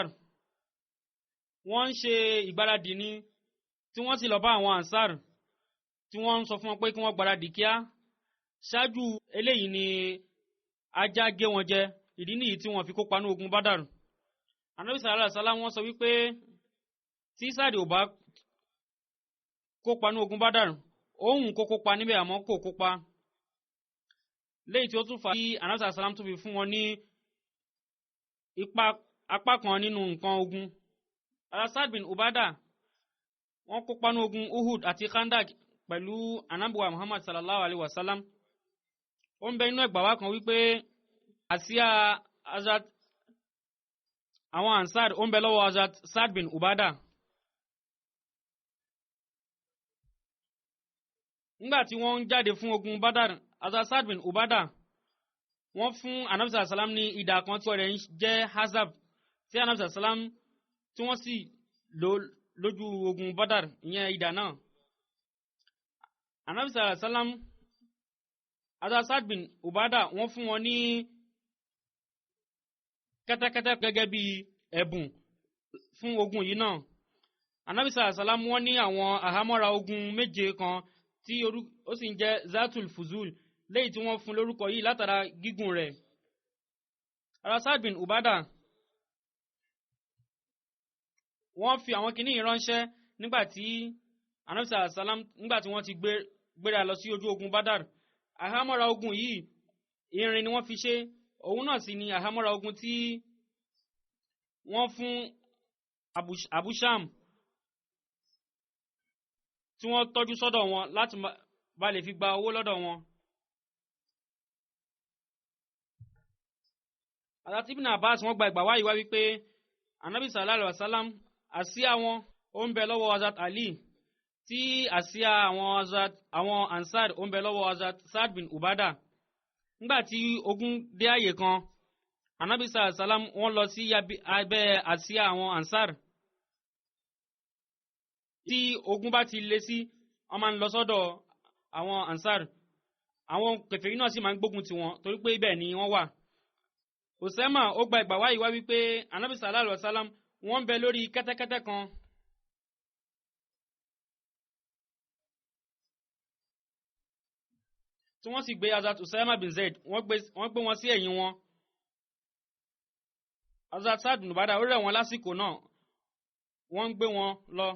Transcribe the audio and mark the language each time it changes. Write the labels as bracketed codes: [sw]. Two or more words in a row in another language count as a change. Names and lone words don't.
[yo] Wọ́n ń ṣe ìgbáradì ni tí wọ́n sì lọ bá àwọn Ansar tí wọ́n ń sọ fún wọn pé kí wọ́n gbáradì kíá. Ṣáájú eléyìí ni ajá gé wọn jẹ, ìdí nìyí tí wọ́n fi kópa ní ogun Badar. Ànábì [ar] صلى الله عليه وسلم [yo] wọ́n sọ wípé tí Sáàdì ò bá kópa ní ogun Badar, òun kó kópa níbẹ̀ àmọ́ kò kópa, léyìí tí ó tún fà kí Ànábì [ar] صلى الله عليه وسلم [yo] tún fi fún wọn ní apá kan nínú nǹkan ogun. Asad bin Ubada wọ́n kópa ní ogun Uhud àti Khandak pẹ̀lú Ànábì Muhammad [ar] صلى الله عليه وسلم. [yo] Ó ń bẹ inú ẹgbàá wa kan wípé àsíá Asad àwọn Ansar ó ń bẹ lọ́wọ́ Asad bin Ubada. Nígbà tí wọ́n ń jáde fún ogun Badar, Asad bin Ubada wọ́n fún Ànábì [ar] صلى الله عليه وسلم [yo] ní idà kan tí ọ̀rẹ́ jẹ́ Hazab, tí Ànábì [ar] صلى الله عليه وسلم [yo] tí wọ́n sì lò lójú ogun Badar, ìyẹn idà náà. Ànábì [ar] صلى الله عليه وسلم [yo] Asad bin Ubada wọ́n fún wọn ní kẹ́tẹ́kẹ́tẹ́ gẹ́gẹ́ bí ẹ̀bùn fún ogun yìí náà. Ànábì [ar] صلى الله عليه وسلم [yo] wọ́n ní àwọn àhámọ́ra ogun méje kan tí ó sì ń jẹ́ Zatul Fuzul, léyìí tí wọ́n fún lórúkọ yìí látara gígùn rẹ̀. Asad bin Ubada wọ́n fi àwọn kìíní ránṣẹ́ nígbàtí Ànábì [ar] صلى الله عليه وسلم [yo] nígbàtí wọ́n ti gbéra lọ sí ojú ogun Badar. Àhámọ́ra ogun yìí irin ni wọ́n fi ṣe, òun náà sì ni àhámọ́ra ogun tí wọ́n fún Abu Sham tí wọ́n tọ́jú sọ́dọ̀ wọn láti bá lè fi gba owó lọ́dọ̀ wọn. Àti Ibn Abbas wọ́n gba ìgbà wáyé wá wípé Ànábì [ar] صلى الله عليه وسلم [yo] àsíá wọn ó ń bẹ lọ́wọ́ Hazrat Ali tí àsíá àwọn ansar ó ń bẹ lọ́wọ́ Hazrat Saad bin Ubada. Nígbà tí ogun dé àyè kan, anabi sallam wọ́n lọ sí abẹ́ àsíá àwọn ansar. Tí ogun bá ti lé sí, wọ́n máa ń lọ sọ́dọ̀ àwọn ansar. Àwọn kèfèrí náà sì máa ń gbógun tiwọn torí pé ibẹ̀ ni wọ́n wà. Usama ó gba ìgbà wáyé wá wípé anabi [ar] صلى الله عليه وسلم [yo] wọ́n ń bẹ lórí kẹ́tẹ́kẹ́tẹ́ kan. Tí wọ́n sì gbé Hazrat Usama bin Zaid, wọ́n gbé wọn sí ẹ̀yìn wọn. Hazrat Saad bin Ubada ó rẹ̀ wọ́n lásìkò náà, wọ́n ń gbé wọn lọ.